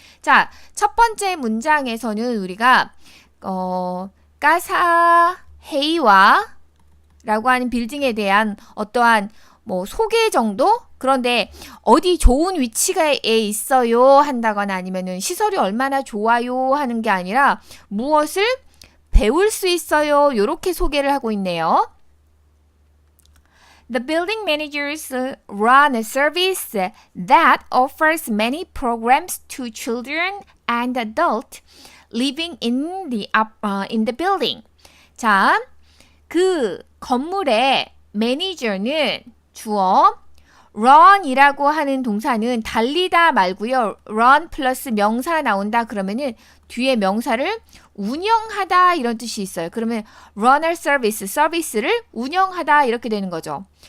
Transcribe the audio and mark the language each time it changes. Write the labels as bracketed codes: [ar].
[ko] 자, 첫 번째 문장에서는 우리가 가사헤이와 라고 하는 빌딩에 대한 어떠한 소개 정도? 그런데 어디 좋은 위치에 있어요 한다거나 아니면은 시설이 얼마나 좋아요 하는 게 아니라 무엇을 배울 수 있어요 이렇게 소개를 하고 있네요. [en] The building managers run a service that offers many programs to children and adults living in the building. [ko] 자, 그 건물의 매니저는 주어 run이라고 하는 동사는 달리다 말고요. run 플러스 명사 나온다 그러면은 뒤에 명사를 운영하다 이런 뜻이 있어요. 그러면 [en] run a service, [ko] 서비스를 운영하다 이렇게 되는 거죠.